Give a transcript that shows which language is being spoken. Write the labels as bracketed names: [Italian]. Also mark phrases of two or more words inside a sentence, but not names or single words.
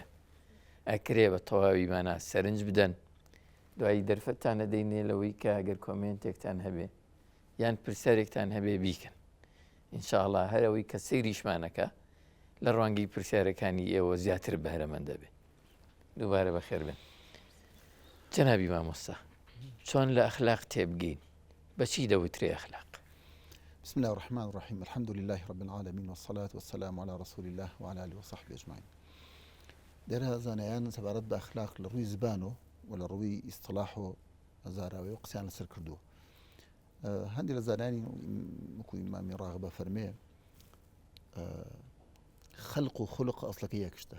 [Central Kurdish] ئەکرێ بە تەواویمانە سەرنج بدەن، دوایی دەرفەتتان نەدەینێ لەوەی کە ئەگەر کۆمنتێکتان هەبێ یان پرسیارێکتان هەبێ بیکەن. ئینشاءڵڵا هەرەوەی کە سەیریشمانەکە لە ڕوانگەی پرسیارەکانی ئێوە زیاتر بەهرەمەندە بێ. دووبارە بەخێر بن. جەنابی مامۆستا، چۆن لە ئەخلاق تێبگەین؟ بەچی دەوترێ ئەخلاق؟ [Arabic] بسم الله الرحمن الرحيم الحمد لله رب العالمين والصلاة والسلام على رسول الله وعلى آله وصحبه أجمعين. [Central Kurdish] دەرە زانایان سەبارەت بە ئەخلاق لە ڕووی زبان و لە ڕووی ئیستلاح و هەزاراوی و قسەیان لەسەر کردووە. هەندێک لە زانانی وەکو ئیمامی ڕاغبە فەرمێ خەلق و خولق ئەسڵەکە یەکشتە.